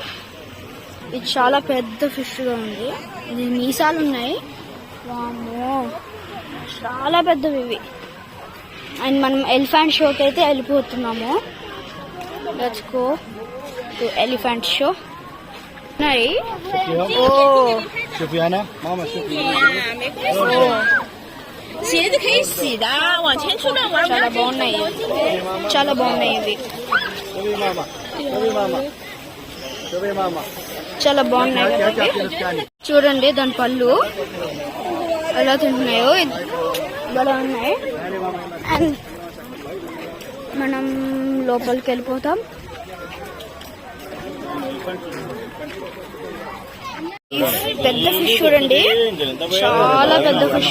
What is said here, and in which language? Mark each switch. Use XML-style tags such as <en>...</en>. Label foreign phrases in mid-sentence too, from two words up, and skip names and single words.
<te>ఇది చాలా పెద్ద ఫిష్ గా ఉంది. ఇది మీసాలు ఉన్నాయి. వామ్మో, చాలా పెద్దవి ఇవి. అండ్ మనం ఎలిఫెంట్ షోకి అయితే వెళ్ళిపోతున్నాము.</te> <en>Let's go to elephant show.</en> <te>ఉన్నాయి. ఓ Sofiana, mama Sofiana.</te> <zh>鞋子可以洗的，往前出来玩。</zh> <te>చాలా బాగున్నాయి, చాలా బాగున్నాయి ఇవి. Sofi mama. Sofi mama. Sofi mama. చాలా బాగున్నాయి</te> <hi>क्या</hi> <te>కదండి.</te> <hi>क्या</hi> <te>చూడండి దాని పళ్ళు ఎలా తింటున్నాయో, ఇలా ఉన్నాయి. అండ్ మనం లోపలికి వెళ్ళిపోతాం. ఈ పెద్ద ఫిష్ చూడండి, చాలా పెద్ద ఫిష్.</te>